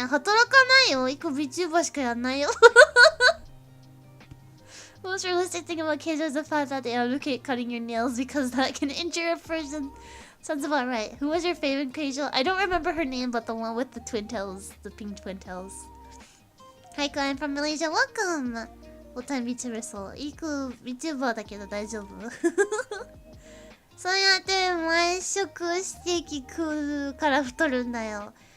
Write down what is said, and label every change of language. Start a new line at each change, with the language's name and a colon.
Japanese: 働かないよ。Vtuber しかやんないよ。
English: Most realistic thing about kids is the fact that they advocate cutting your nails because that can injure a person. Sounds about right. Who was your favorite Keijo? I don't remember her name, but the one with the twin tails, the pink twin tails. Hi, I'm from Malaysia. Welcome. Full-time VTuber soul.
Japanese: Iku VTuber だけど大丈夫？そうやって毎食ステーキ食うから太るんだよ。